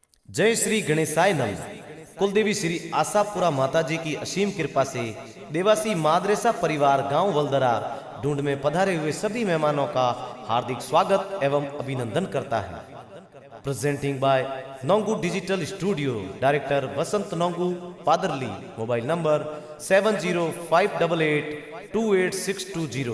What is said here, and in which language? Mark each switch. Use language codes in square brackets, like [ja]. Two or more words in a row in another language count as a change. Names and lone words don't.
[hi] जय श्री गणेशाय नम। कुलदेवी श्री आशापुरा माता जी की असीम कृपा से देवासी माद्रेसा परिवार गांव वलदरा ढूंढ में पधारे हुए सभी मेहमानों का हार्दिक स्वागत एवं अभिनंदन करता है। [en] Presenting by Nongu Digital Studio, Director Vasant Nongu, Padarli. Mobile number 7058828620.